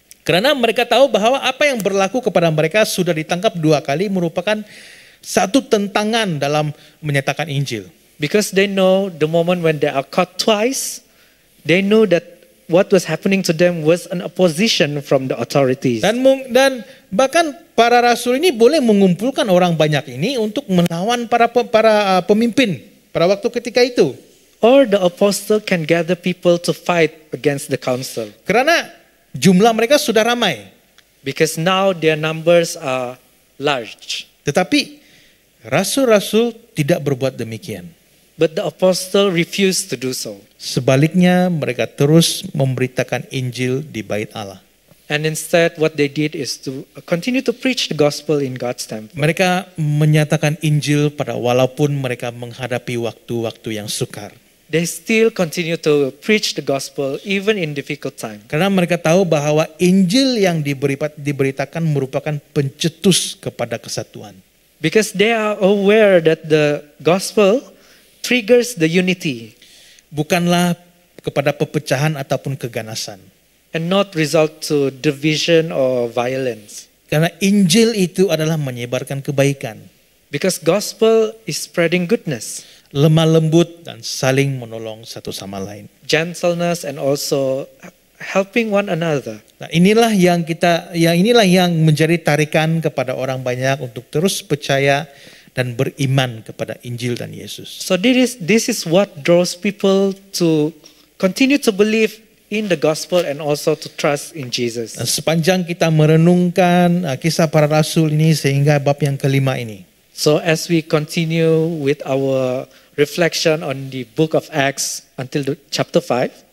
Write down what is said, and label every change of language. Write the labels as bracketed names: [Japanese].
[Malay] Karena mereka tahu bahwa apa yang berlaku kepada mereka sudah ditangkap 2 kali merupakan satu tentangan dalam menyatakan Injil. [English] Because they know the moment when they are caught twice, they know that what was happening to them was an opposition from the authorities. [Malay] Dan bahkan para rasul ini boleh mengumpulkan orang banyak ini untuk melawan para pemimpin pada waktu ketika itu. [English] Or the apostle can gather people to fight against the council. [Malay] Karena jumlah mereka sudah ramai. [English] Because now their numbers are large. [Malay] Tetapi rasul-rasul tidak berbuat demikian. [English] but the apostle refused to do so. [Malay] Sebaliknya, mereka terus memberitakan Injil di bait Allah. [English] And instead, what they did is to continue to preach the gospel in God's temple. [Malay] Mereka menyatakan Injil walaupun mereka menghadapi waktu-waktu yang sukar. [English] They still continue to preach the gospel even in difficult time. [Malay] Karena mereka tahu bahwa Injil yang diberitakan merupakan pencetus kepada kesatuan. [English] Because they are aware that the gospel triggers the unity [Malay] Bukanlah kepada pepecahan ataupun keganasan. [English] and not result to division or violence. [Malay] Karena Injil itu adalah menyebarkan kebaikan, [English] Because gospel is spreading goodness, [Malay] lemah lembut dan saling menolong satu sama lain. [English] gentleness, and also helping one another. [Malay] Nah, inilah yang menjadi tarikan kepada orang banyak untuk terus percaya dan beriman kepada Injil dan Yesus. [English] So this is what draws people to continue to believe in the gospel and also to trust in Jesus. [Malay] Nah, sepanjang kita merenungkan kisah para rasul ini sehingga bab yang kelima ini, [English] So as we continue with our reflection on the book of Acts until chapter 5,